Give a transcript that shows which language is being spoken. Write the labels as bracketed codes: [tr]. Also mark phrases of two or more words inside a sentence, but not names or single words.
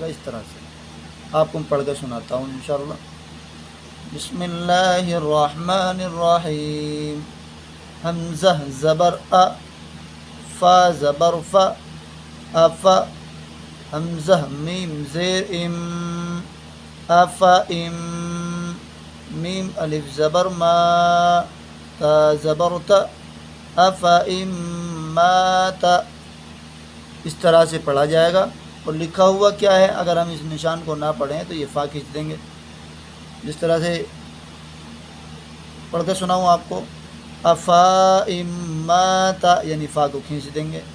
[ur] اس طرح سے آپ کو پڑھ کر سناتا ہوں انشاءاللہ۔ [ar] بسم اللہ الرحمن الرحیم۔ [ur] حمزہ زبر ا، فا زبر فا، افا۔ حمزہ میم زیر ام، افا ام۔ میم الف زبر ما، تا زبر تا، افا ام ما تا۔ اس طرح سے پڑھا جائے گا۔ اور لکھا ہوا کیا ہے، اگر ہم اس نشان کو نہ پڑھیں تو یہ فا کھینچ دیں گے۔ جس طرح سے پڑھ کے سناؤں آپ کو، افا ام ما تا، یعنی فا کو کھینچ دیں گے۔